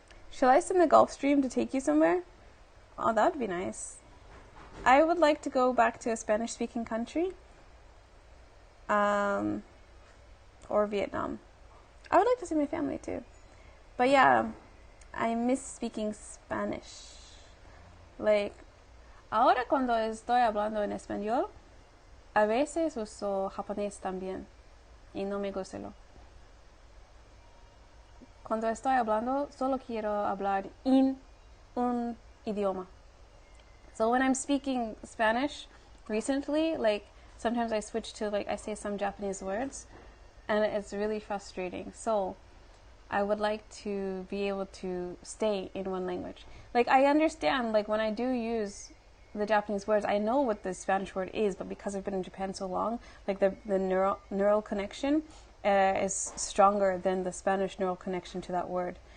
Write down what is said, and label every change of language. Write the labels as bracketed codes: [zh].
[en] Shall I send the Gulf Stream to take you somewhere? Oh, that would be nice. I would like to go back to a Spanish-speaking country. Or Vietnam. I would like to see my family too. But yeah, I miss speaking Spanish. Like, [es] ahora cuando estoy hablando en español, a veces uso japonés también. Y no me gusta. Cuando estoy hablando, solo quiero hablar en un idioma. [en] So when I'm speaking Spanish recently, like, sometimes I switch to, like, I say some Japanese words, and it's really frustrating. So I would like to be able to stay in one language. Like, I understand, like, when I do use the Japanese words, I know what the Spanish word is, but because I've been in Japan so long, like, the neural connection is stronger than the Spanish neural connection to that word.